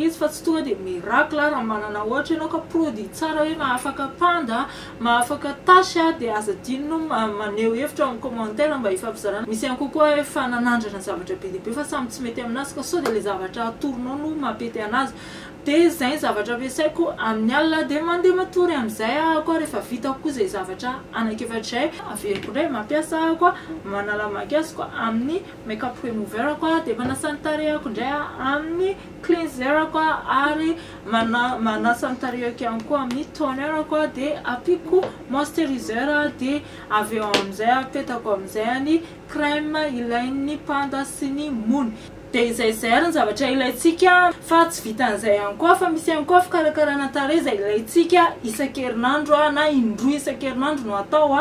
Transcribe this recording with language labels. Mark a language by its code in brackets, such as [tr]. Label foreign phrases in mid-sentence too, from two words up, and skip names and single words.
[mg] izy fa tsy tonga dia miracle raha manana ohatra ianao ka produit tsara hoe mahafaka panda mahafaka tasy dia aza adino maneho hevitra amin'ny commentaire mba hifampizarana misy ihany kokoa efa nanandrana zavatra be dia be fa samy tsy mety aminazy ka sao dia le zavatra atoronao no mampety anazy dia zay zavatra ampiasaiko amin'ny alina dia mandeha matory amin'izay koa rehefa vita koa zay zavatra anankefatra averiko indray mampiasa koa manala maquillage koa amin'ny [en] make-up remover [mg] koa dia manasa ny tarehako indray amin'ny cleanser koa ary manasa ny tarehako ihany koa amin'ny toner koa dia apiko moisturiser dia avy eo amin'izay apetako amin'izay ny crème ilain'ny panda sy ny mony dia izay ary ny zavatra ilaintsika fa tsy vitan'izay ihany koa fa misy ihany koa fikarakarana tarehy izay ilaintsika isan-kerinandro na indroa isan-kerinandro no atao